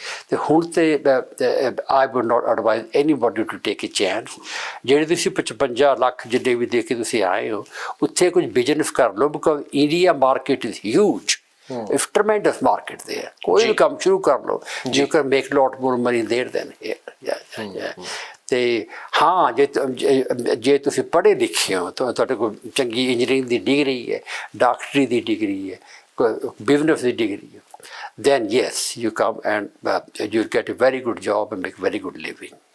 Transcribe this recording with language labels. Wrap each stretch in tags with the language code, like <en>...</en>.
<pa>ਤੇ ਹੁਣ ਤੇ</pa> <en>I would not advise anybody to take a chance.</en> <pa>ਜਿਹੜੇ ਤੁਸੀਂ 55 ਲੱਖ ਜਿੰਨੇ ਵੀ ਦੇ ਕੇ ਤੁਸੀਂ ਆਏ ਹੋ, ਉੱਥੇ ਕੁਝ ਬਿਜ਼ਨਸ ਕਰ ਲਓ,</pa> <en>because India market is huge. It's tremendous market there.</en> <pa>ਕੋਈ ਵੀ ਕੰਮ ਸ਼ੁਰੂ ਕਰ ਲਓ,</pa> <en>you can make lot more money there than here.</en> <pa>ਤੇ ਹਾਂ, ਜੇ ਤੁਸੀਂ ਪੜ੍ਹੇ ਲਿਖੇ ਹੋ, ਤੁਹਾਡੇ ਕੋਲ ਚੰਗੀ ਇੰਜੀਨੀਅਰਿੰਗ ਦੀ ਡਿਗਰੀ ਹੈ, ਡਾਕਟਰੀ ਦੀ ਡਿਗਰੀ ਹੈ, ਬਿਜ਼ਨਸ ਦੀ ਡਿਗਰੀ ਹੈ,</pa> <en>then yes, you come and you'll get a very good job and make very good living.</en>